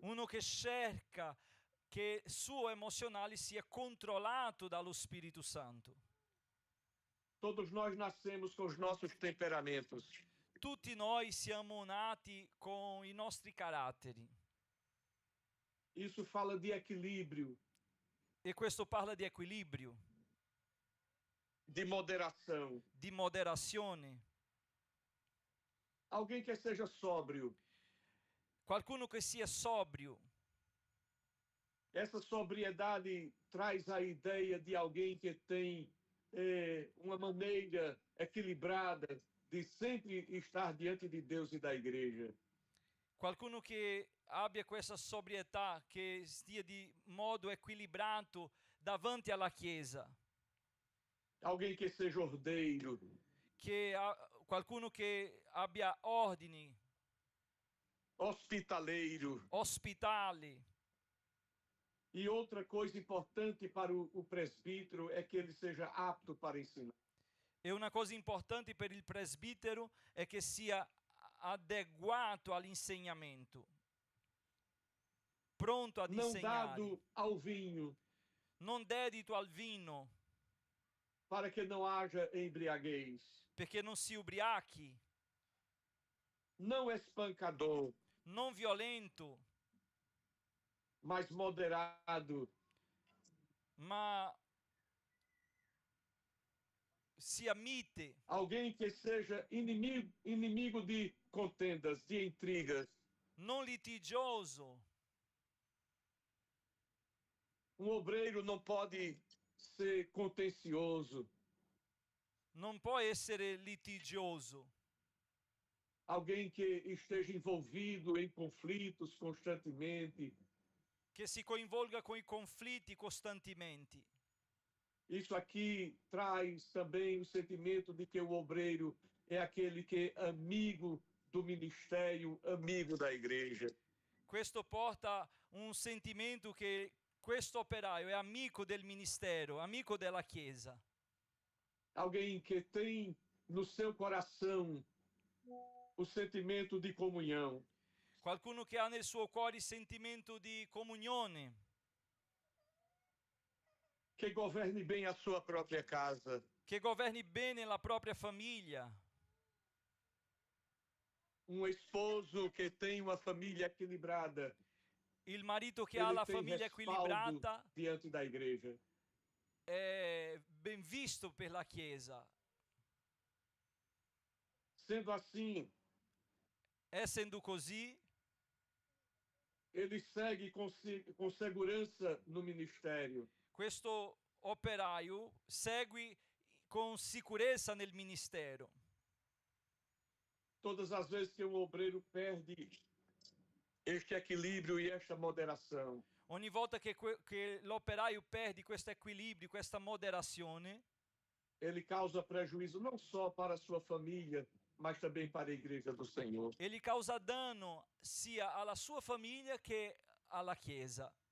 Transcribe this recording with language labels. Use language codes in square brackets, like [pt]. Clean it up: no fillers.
[it] Uno che cerca che il suo emozionale sia controllato dallo Spirito Santo. [pt] Todos nós nascemos com os nossos temperamentos. [it] Tutti noi siamo nati con i nostri caratteri. [pt] Isso fala de equilíbrio. [it] E questo parla di equilibrio. [pt] De moderação. [it] Di moderazione. [pt] Alguém que seja sóbrio. [it] Qualcuno che sia sobrio. [pt] Essa sobriedade traz a ideia de alguém que tem uma maneira equilibrada de sempre estar diante de Deus e da igreja. [it] Qualcuno che abbia questa sobrietà, che stia di modo equilibrato davanti alla Chiesa. [pt] Alguém que seja ordeiro, [it] Qualcuno che abbia ordini, [pt] hospitaleiro. [it] ospitali. [pt] E outra coisa importante para o presbítero é que ele seja apto para ensinar. [it] E una cosa importante per il presbitero è che sia adeguato all'insegnamento, pronto ad [pt] Não [it] insegnare, [pt] dado ao vinho, [it] non dedito al vino, [pt] para que não haja embriaguez. [it] perché non si ubriachi, [pt] Não espancador, [it] non violento, [pt] mas moderado, [it] ma sia mite, [pt] alguém que seja inimigo de contendas, de intrigas. [it] non litigioso. [pt] Um obreiro não pode ser contencioso. [it] Non può essere litigioso. [pt] Alguém que esteja envolvido em conflitos constantemente. [it] Che si coinvolga con i conflitti costantemente. [pt] Isso aqui traz também o sentimento de que o obreiro é aquele que é amigo do ministério, amigo da igreja. [it] Questo porta un sentimento che questo operaio è amico del ministero, amico della Chiesa. [pt] Alguém que tem no seu coração o sentimento de comunhão. [it] Qualcuno che ha nel suo cuore il sentimento di comunione. [pt] Que governe bem a sua própria casa. [it] Che governi bene la propria famiglia. [pt] Um esposo que tem uma família equilibrada. [it] Il marito che ha la famiglia equilibrata [pt] diante da igreja. [it] È ben visto per la Chiesa. [pt] Sendo assim, [it] essendo così, [pt] ele segue com segurança no ministério. [it] Questo operaio segue con sicurezza nel ministero. [pt] Todas as vezes que um obreiro perde este equilíbrio e esta moderação, [it] ogni volta che l'operaio perde questo equilibrio, questa moderazione, [pt] ele causa prejuízo não só para a sua família, mas também para a igreja do Senhor. [it] Ele causa danno sia alla sua famiglia che alla Chiesa.